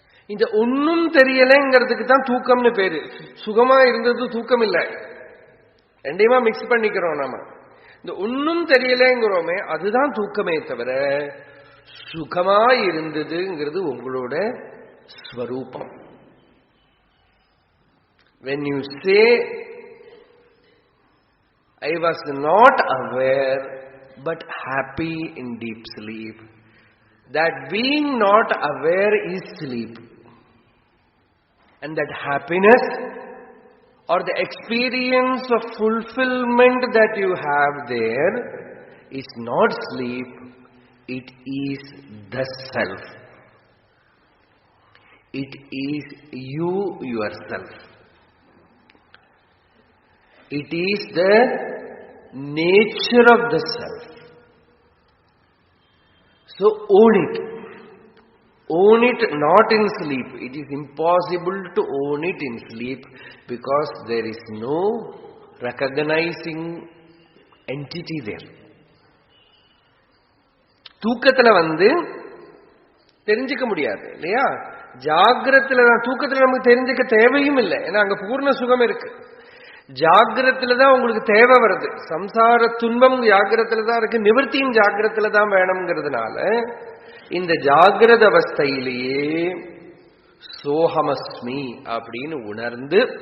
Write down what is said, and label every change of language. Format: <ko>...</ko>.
<ta>இந்த ஒன்னும் தெரியலைங்கிறதுக்கு தான் தூக்கம்னு பேரு. சுகமா இருந்தது தூக்கம் இல்லை, ரெண்டையுமா மிக்ஸ் பண்ணிக்கிறோம் நாம. இந்த ஒன்னும் தெரியலைங்கிறோமே, அதுதான் தூக்கமே தவிர சுகமா இருந்ததுங்கிறது உங்களோட ஸ்வரூபம்.</ta> <en>When you say, I was not aware but happy in deep sleep, that being not aware is sleep. And that happiness or the experience of fulfillment that you have there is not sleep, it is the self. It is you yourself. It is the nature of the self. So own it. Own it not in sleep. It is impossible to own it in sleep because there is no recognizing entity there.</en> <ta>தூக்கத்துல தெரிஞ்சுக்க முடியாது இல்லையா? ஜாகிரத்துல தூக்கத்துல நமக்கு தெரிஞ்சுக்க தேவையும் இல்லை. ஏன்னா அங்க பூர்ண சுகம் இருக்கு. ஜாகிரத்துல தான் உங்களுக்கு தேவை வருது. சம்சார துன்பம் ஜாகிரத்துல தான் இருக்கு, நிவர்த்தியும் ஜாகிரத்துல தான் வேணும்ங்கிறதுனால இந்த ஜாகிரத அவஸ்தையிலேயே சோஹமஸ்மி அப்படின்னு உணர்ந்து</ta>